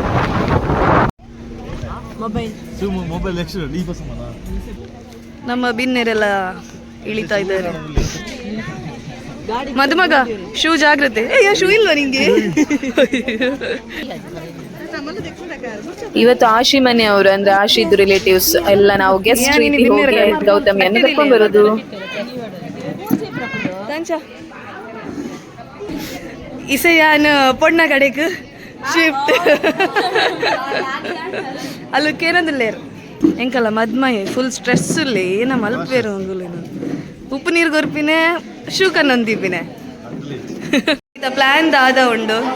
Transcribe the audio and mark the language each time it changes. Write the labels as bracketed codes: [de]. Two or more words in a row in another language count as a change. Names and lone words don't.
[kn] ನಮ್ಮ ಬಿನ್ನೆರೆಲ್ಲ ಇಳಿತಾ ಇದ್ದಾರೆ. ಮದುಮಗ ಶೂ ಜಾಗ್ರತೆ. ಶೂ ಇಲ್ವಾ ನಿಂಗೆ? ಇವತ್ತು ಆಶಿ ಮನೆಯವರು ಅಂದ್ರೆ ಆಶಿದ್ ರಿಲೇಟಿವ್ಸ್ ಎಲ್ಲ ನಾವು ಗೆಸ್ಟ್ ರೀತಿ ಹೋಗಿ ಗೌತಮಿಯನ್ನು ಕರ್ಕೊಂಡ್ ಬರೋದು. [tcy] ಇಸೆಯಾನ್ ಪೊಣ್ಣ ಕಡೆಕ್ ಶಿಫ್ಟ್ ಅಲ್ಲಕ್ಕೇನದಿಲ್ಲೇರು ಎಂಕಲ್ಲ ಮದ್ಮಯೆ [en] full stress [tcy] ಉಲ್ಲಿ ಏನ ಮಲ್ಪೇರು ಅಂಗುಲು ಉಪ್ಪು ನೀರು ಗೊರ್ಪಿನೇ ಶೂಕನ್ನೊಂದಿಪಿನೇ ಪ್ಲಾನ್ ದಾದ ಉಂಡು.